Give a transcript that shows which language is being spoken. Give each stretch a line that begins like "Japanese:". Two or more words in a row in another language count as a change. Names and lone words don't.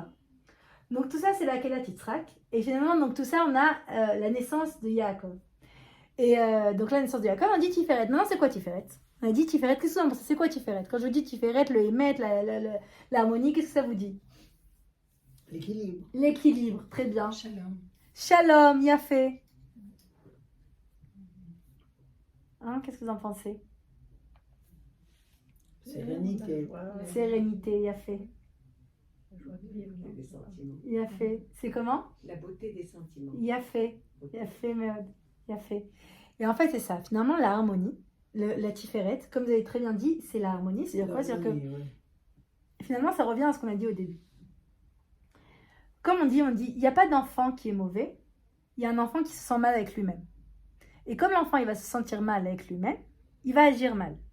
French: Donc tout ça, c'est la
Hebrew: עקדת יצחק.
French: Et finalement, donc tout ça, on a la naissance de Yaakov. Et donc la naissance de Yaakov, on dit Tiferet. Maintenant, c'est quoi Tiferet? On a dit Tiferet. Qu'est-ce que vous en pensez? C'est quoi Tiferet? Quand je vous dis Tiferet, le Hémet, l'harmonie, qu'est-ce que ça vous dit? L'équilibre. L'équilibre, très bien. Shalom.
Hebrew: שלום, יפה.
French: Hein, qu'est-ce que vous en pensez? Sérénité. Sérénité, Yafé. Des sentiments. Yafé. C'est comment? La beauté des sentiments.
Hebrew: יפה. יפה, מאוד. יפה.
French: Et en fait, c'est ça. Finalement, la harmonie, la Tiferet, comme vous avez très bien dit, c'est la harmonie. C'est-à-dire quoi? C'est-à-dire que finalement, ça revient à ce qu'on a dit au début. Comme on dit, il n'y a pas d'enfant qui est mauvais, il y a un enfant qui se sent mal avec lui-même. Et comme l'enfant, il va se sentir mal avec lui-même, il va agir mal.